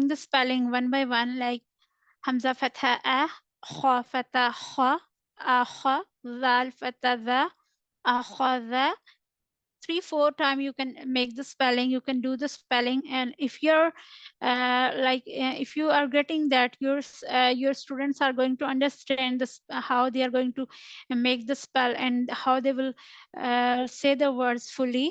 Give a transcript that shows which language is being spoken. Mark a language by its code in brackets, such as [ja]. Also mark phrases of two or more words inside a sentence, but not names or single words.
[en] the spelling one by one, like [ar] همزة فتحة أ، خاء فتحة خَ، أَخَ، ذال فتحة ذَ، أَخَذَ. [en] 3-4 times you can make the spelling, you can do the spelling. And if you're if you are getting that your students are going to understand this, how they are going to make the spell and how they will say the words fully.